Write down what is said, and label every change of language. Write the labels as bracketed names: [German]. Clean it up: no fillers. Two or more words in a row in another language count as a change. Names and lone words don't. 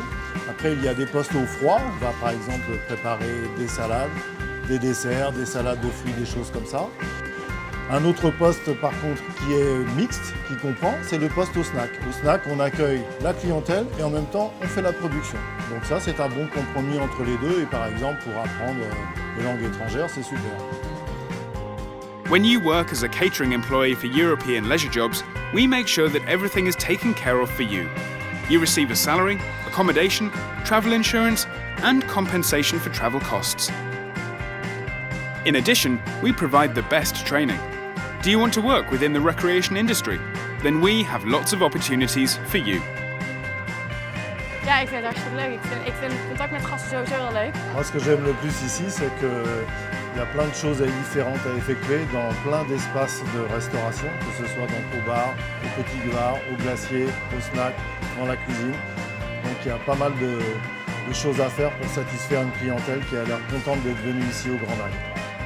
[French] Après, il y a des postes au froid. On va par exemple préparer des salades, des desserts, des salades de fruits, des choses comme ça. Un autre poste par contre qui est mixte, qui comprend, c'est le poste au snack. Au snack, on accueille la clientèle et en même temps, on fait la production. Donc ça, c'est un bon compromis entre les deux et par exemple, pour apprendre les langues étrangères, c'est super. [English] When you work as a catering employee for European Leisure Jobs, we make sure that everything is taken care of for you. You receive a salary, accommodation, travel insurance, and compensation for travel costs. In addition, we provide the best training. Do you want to work within the recreation industry? Then we have lots of opportunities for you. [Dutch] Ja, ik vind het hartstikke leuk. Ik vind contact met gasten sowieso wel leuk. [French] Moi, ce que j'aime le plus ici, c'est qu'il y a plein de choses différentes à effectuer dans plein d'espaces de restauration, que ce soit donc au bar, au petit bar, au glacier, au snack, dans la cuisine. Donc il y a pas mal de choses à faire pour satisfaire une clientèle qui a l'air contente d'être venue ici au Grand Lac.